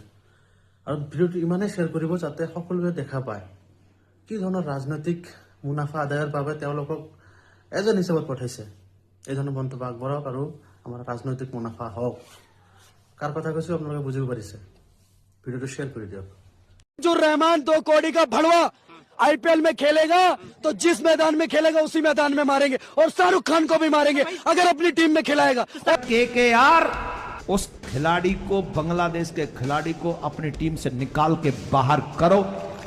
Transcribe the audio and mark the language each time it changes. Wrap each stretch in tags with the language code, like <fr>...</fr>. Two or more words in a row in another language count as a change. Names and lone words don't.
<as>আৰু ভিডিঅ'টো ইমানেই শ্বেয়াৰ কৰিব যাতে সকলোৱে দেখা পায় কি ধৰণৰ ৰাজনৈতিক মুনাফা আদায়ৰ বাবে তেওঁলোকক এজন হিচাপত পঠাইছে। এই ধৰণৰ মন্তব্য আগবঢ়াওক আৰু আমাৰ ৰাজনৈতিক মুনাফা হওক। কাৰ কথা কৈছো আপোনালোকে বুজিব পাৰিছে। ভিডিঅ'টো শ্বেয়াৰ কৰি দিয়ক।</as> <hi>जो रहमान 2 कौड़ी का भड़वा IPL में खेलेगा तो जिस मैदान में खेलेगा उसी मैदान में मारेंगे, और शाहरुख खान को भी मारेंगे अगर अपनी टीम में खिलाएगा। केकेआर उस खिलाड़ी को, बांग्लादेश के खिलाड़ी को अपनी टीम से निकाल के बाहर करो।</hi>